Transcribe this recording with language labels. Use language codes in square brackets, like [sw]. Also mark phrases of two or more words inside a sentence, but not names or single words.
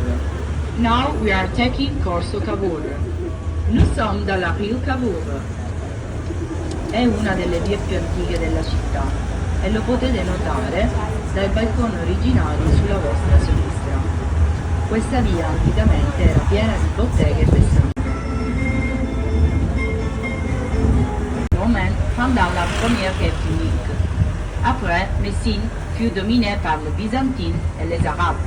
[en] Now we are taking corso Cavour. [fr] Nous sommes dans la rue Cavour. [it] È una delle vie più antiche della città e lo potete notare dai balconi originali sulla vostra sinistra. Questa via anticamente era piena di botteghe e ristoranti. [fr] Moment pendant la première République. Après, Messine fut dominée par les Byzantines et les Arabes.